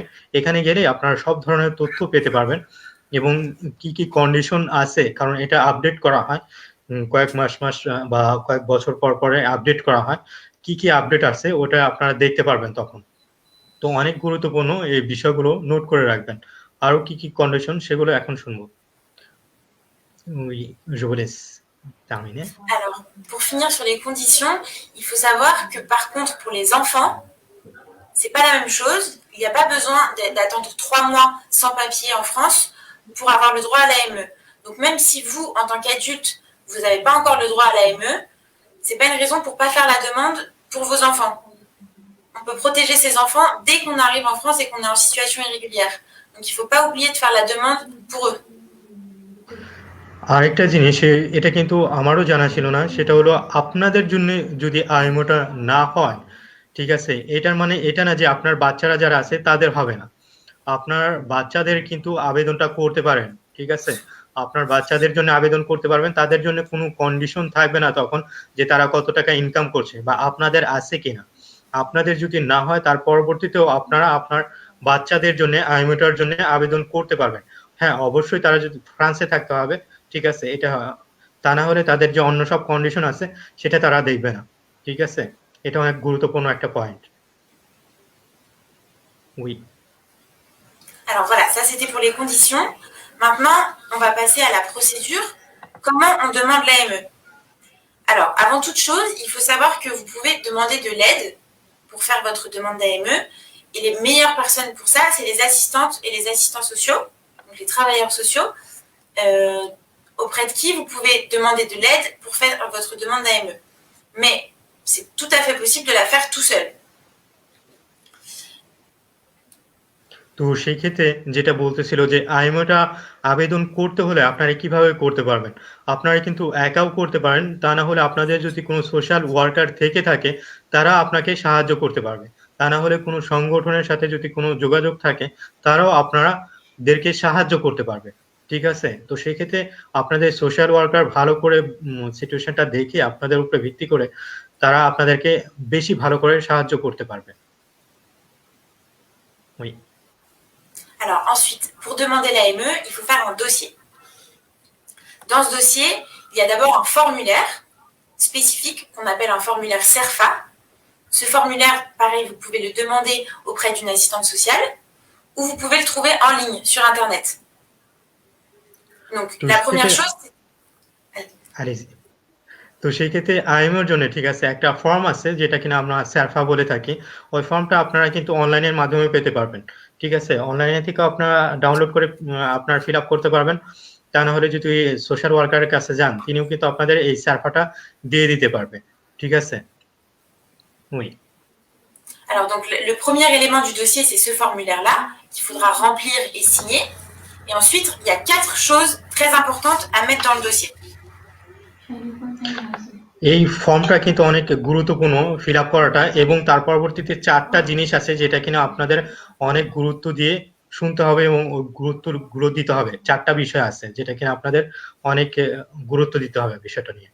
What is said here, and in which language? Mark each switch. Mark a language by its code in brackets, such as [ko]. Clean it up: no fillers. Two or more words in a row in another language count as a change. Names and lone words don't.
[bn] এখানে গেলে আপনারা সব ধরনের তথ্য পেতে পারবেন এবং কি কি কন্ডিশন আছে, কারণ এটা আপডেট করা হয় কয়েক মাস বা কয়েক বছর পর পরে আপডেট করা হয়। কি কি আপডেট আছে ওটা আপনারা দেখতে পারবেন তখন। তো অনেক গুরুত্বপূর্ণ এই বিষয়গুলো নোট করে রাখবেন। আরো কি কি কন্ডিশন সেগুলো এখন শুনবো। [fr] Oui, je vous laisse terminer. Alors, pour finir sur les conditions, il faut savoir que par contre, pour les enfants, c'est pas la même chose. Il n'y a pas besoin d'attendre 3 mois sans papier en France pour avoir le droit à l'AME. Donc même si vous, en tant qu'adulte, vous n'avez pas encore le droit à l'AME, c'est pas une raison pour pas faire la demande pour vos enfants. On peut protéger ses enfants dès qu'on arrive en France et qu'on est en situation irrégulière. Donc il faut pas oublier de faire la demande pour eux. [bn] আরেকটা জিনিস, এটা কিন্তু আমারও জানা ছিল না, সেটা হলো আপনাদের জন্য যদি আইএমওটা না হয়, ঠিক আছে, এটার মানে এটা না যে আপনার বাচ্চারা যারা আছে তাদের হবে না। আপনার বাচ্চাদের কিন্তু আবেদনটা করতে পারেন। ঠিক আছে? আপনার বাচ্চাদের জন্য আবেদন করতে পারবেন। তাদের জন্য কোনো কন্ডিশন থাকবে না তখন যে তারা কত টাকা ইনকাম করছে বা আপনাদের আছে কিনা। আপনাদের যদি না হয় তার পরবর্তীতেও আপনারা আপনার বাচ্চাদের জন্য আইএমওটার জন্য আবেদন করতে পারবেন। হ্যাঁ, অবশ্যই তারা যদি ফ্রান্সে থাকতে হবে। ঠিক আছে? এটা তা না হলে তাদের যে অন্য সব কন্ডিশন আছে সেটা তারা দেখবে না। ঠিক আছে? এটা অনেক গুরুত্বপূর্ণ একটা পয়েন্ট। Oui. [fr] Alors voilà, ça c'était pour les conditions. Maintenant, on va passer à la procédure. Comment on demande l'AME? Alors, avant toute chose, il faut savoir que vous pouvez demander de l'aide pour faire votre demande d'AME. Et les meilleures personnes pour ça, c'est les assistantes et les assistants sociaux, donc les travailleurs sociaux, auprès de qui vous pouvez demander de l'aide pour faire votre demande d'AME. Mais c'est tout à fait possible de la faire tout seul. [bn] তো সেই ক্ষেত্রে যেটা বলতেছিল যে আইএমওটা আবেদন করতে হলে আপনারা কিভাবে করতে পারবেন। আপনারা কিন্তু একাও করতে পারেন, তা না হলে আপনাদের যদি কোনো [en] social worker [bn] থেকে থাকে তারা আপনাকে সাহায্য করতে পারবে। তা না হলে কোনো সংগঠনের সাথে যদি কোনো যোগাযোগ থাকে তারাও আপনাদেরকে সাহায্য করতে পারবে। ঠিক আছে? তো সেই ক্ষেত্রে আপনাদের [en] social worker [bn] ভালো করে সিচুয়েশনটা দেখে আপনাদের উপরে ভিত্তি করে তারা আপনাদেরকে বেশি ভালো করে সাহায্য করতে পারবে। [fr] Oui. Alors ensuite, pour demander l'AME, il faut faire un dossier. Dans ce dossier, il y a d'abord un formulaire spécifique qu'on appelle un formulaire CERFA. Ce formulaire, pareil, vous pouvez le demander auprès d'une assistante sociale ou vous pouvez le trouver en ligne sur Internet. Donc, la première chose, allez-y। [bn] তো সেই ক্ষেত্রে আইএমওর জন্য ঠিক আছে একটা ফর্ম আছে যেটা কিনা আমরা সার্ফা বলে থাকি। ওই ফর্মটা আপনারা কিন্তু অনলাইনের মাধ্যমে পেতে পারবেন। ঠিক আছে? অনলাইনে থেকে আপনারা ডাউনলোড করে আপনারা [en] fill up [bn] করতে পারবেন। তা না হলে যদি [en] social worker's [bn] কাছে যান তিনিও কিন্তু আপনাদের এই সার্ফাটা দিয়ে দিতে পারবে। ঠিক আছে? [fr] Oui. Alors, donc, le premier élément du dossier, c'est ce formulaire-là qu'il faudra remplir et signer. Et ensuite, il y a 4 choses très importantes à mettre dans le dossier. [bn] এই ফর্মটা কিন্তু অনেক গুরুত্বপূর্ণ [en] fill up [bn] করাটা এবং তার পরবর্তীতে 4টা জিনিস আছে যেটা কিনা আপনাদের অনেক গুরুত্ব দিয়ে শুনতে হবে এবং গুরুত্বগুলো দিতে হবে। 4টা বিষয় আছে যেটা কিনা আপনাদের অনেক গুরুত্ব দিতে হবে বিষয়টা নিয়ে।